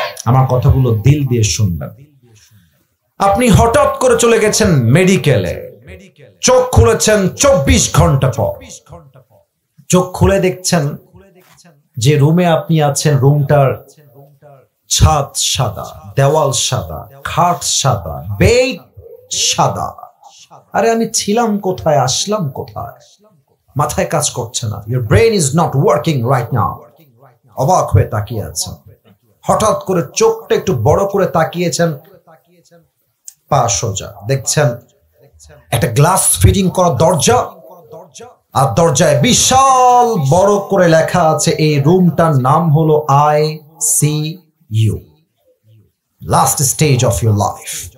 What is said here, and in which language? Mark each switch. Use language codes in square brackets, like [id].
[bn] আমার কথাগুলো দিল দিয়ে শুনবেন। আপনি হঠাৎ করে চলে গেছেন মেডিকেলে, চোখ খুলেছেন 24 ঘন্টা পর, চোখ খুলে দেখছেন যে রুমে আপনি আছেন, রুমটার ছাদ সাদা, দেওয়াল সাদা, খাট সাদা, বেড সাদা। আরে আমি ছিলাম কোথায়, আসলাম কোথায়? মাথায় কাজ করছে না, [en] your brain is not working right now। [bn] অবাক হয়ে তাকিয়ে আছেন, হঠাৎ করে চোখটা একটু বড় করে তাকিয়েছেন, পা সোজা, দেখছেন একটা গ্লাস ফিটিং করা দরজা, আর দরজায় বিশাল বড় করে লেখা আছে এই রুমটার নাম হলো ICU, [en] Last stage of your life.